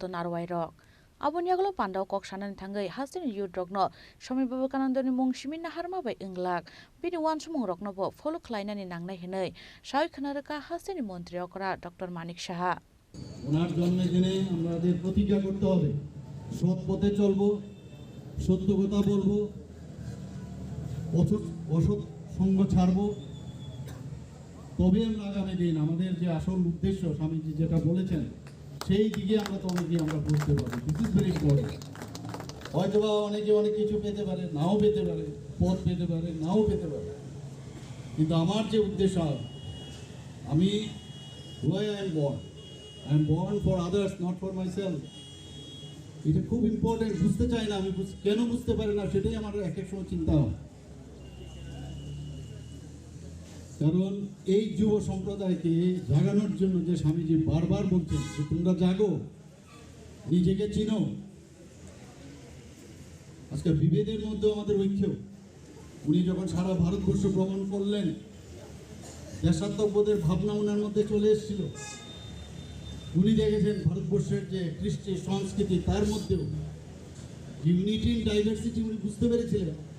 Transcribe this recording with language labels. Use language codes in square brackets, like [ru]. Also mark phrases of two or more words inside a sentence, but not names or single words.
[trp] narwai rok Aboniaglo pandao koksanani thangai hasteni youth rokno Swami Vivekanandani mungsimin naharma bai inglak bini wansumung rokno bo follow khlainani nangnai hinai sai khnaraka hasteni মন্ত্রী okra Dr Manik Shaha [bn] ওনার জন্মদিনে আমাদের প্রতিজ্ঞা করতে হবে সৎ পথে চলবো সত্য কথা বলবো অসৎ সঙ্গ ছাড়বো তবে আমরা আগামী দিন আমাদের যে আসল উদ্দেশ্য স্বামীজি যেটা বলেছেন সেই দিকে আমরা তো অনেকেই আমরা বুঝতে পারি [en] this is very important [bn] হয়তো বা অনেকে অনেক কিছু পেতে পারে নাও পেতে পারে পদ পেতে পারে নাও পেতে পারে কিন্তু আমার যে উদ্দেশ্য আমি [en] why I am born for others not for myself [bn] এটা খুব ইম্পর্টেন্ট বুঝতে চাই না আমি কেন বুঝতে পারি না সেটাই আমার এক এক সময় চিন্তা হয় কারণ এই যুব সম্প্রদায়কে জাগানোর জন্য যে স্বামীজি বারবার বলছেন যে তোমরা জাগো নিজেকে চিনো আজকে বিভেদের মধ্যে আমাদের ঐক্য উনি যখন সারা ভারতবর্ষ ভ্রমণ করলেন দেশাত্মবোধের ভাবনা ওনার মধ্যে চলে এসেছিল উনি দেখেছেন ভারতবর্ষের যে কৃষ্টি সংস্কৃতি তার মধ্যেও [en] unity in diversity [bn] উনি বুঝতে পেরেছিলেন